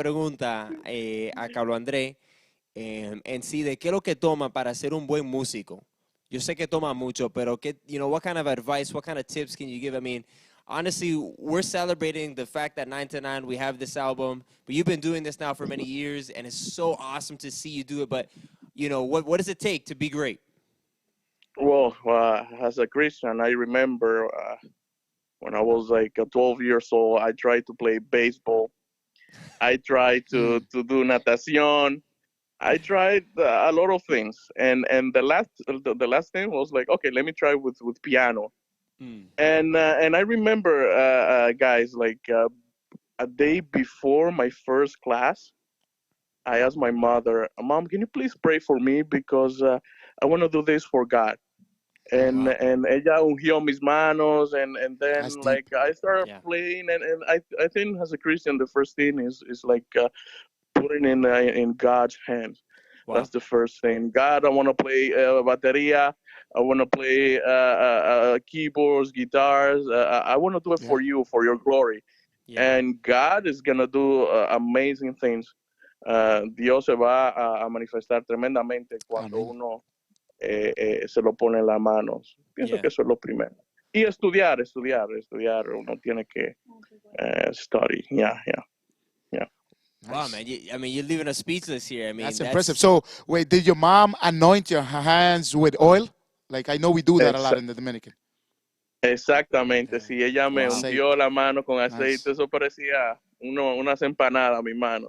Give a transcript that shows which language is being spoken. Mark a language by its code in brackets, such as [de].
[es] pregunta a Carlos Andrés en sí de qué es lo que toma para ser un buen músico. Yo sé que toma mucho, pero [en] what kind of advice, what kind of tips can you give? I mean, honestly, we're celebrating the fact that 9 to 9 we have this album, but you've been doing this now for many years, and it's so awesome to see you do it. But what does it take to be great? Well, as a Christian, I remember when I was like 12 years old, I tried to play baseball. I tried to do natación. I tried a lot of things, and the last thing was like, okay, let me try with piano. And I remember, guys, like a day before my first class, I asked my mother, "Mom, can you please pray for me because I want to do this for God." And Wow. and [es] ella ungió mis manos, [en] and then That's deep. like I started Yeah. playing, and I think as a Christian, the first thing is like putting in God's hands. Wow. That's the first thing. God, I want to play bateria. I want to play keyboards, guitars. I want to do it for you, for your glory. Yeah. And God is gonna do amazing things. [es] Dios se va a manifestar tremendamente cuando Amén. uno se lo pone en las manos. Pienso que eso es lo primero. Y estudiar. Uno tiene que study. Yeah. [en] Wow, man. You're leaving us speechless here. I mean, That's impressive. So, wait, did your mom anoint your hands with oil? Like, I know we do that a lot in the Dominican. [es] Exactamente. Si ella me [en] Wow. [es] ungió la mano con aceite, [en] Nice. [es] eso parecía unas empanadas a mi mano.